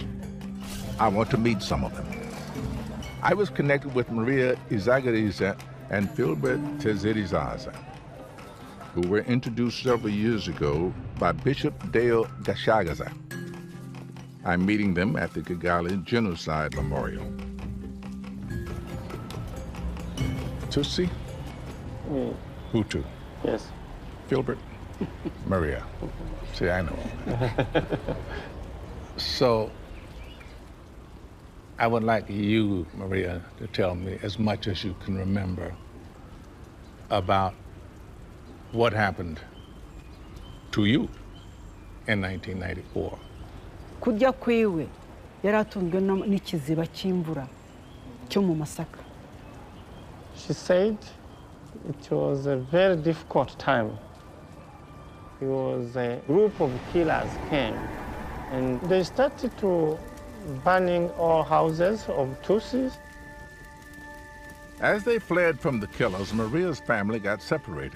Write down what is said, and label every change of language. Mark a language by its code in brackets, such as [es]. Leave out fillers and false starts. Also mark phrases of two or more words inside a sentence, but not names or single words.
[en] I want to meet some of them. I was connected with Maria Izagariza and Philbert Tezerizaza, who were introduced several years ago by Bishop Dale Gashagaza. I'm meeting them at the Kigali Genocide Memorial. Tutsi? Hutu? Yes. Philbert? Maria? See, I know. So, I would like you, Maria, to tell me as much as you can remember about what happened to you in 1994. [rw] Kujya kwiwe yaratunzwe n'ikiziba cy'imvura cyo mu Masaka. [en] She said it was a very difficult time. It was a group of killers came and they started to burning all houses of Tutsis. As they fled from the killers, Maria's family got separated.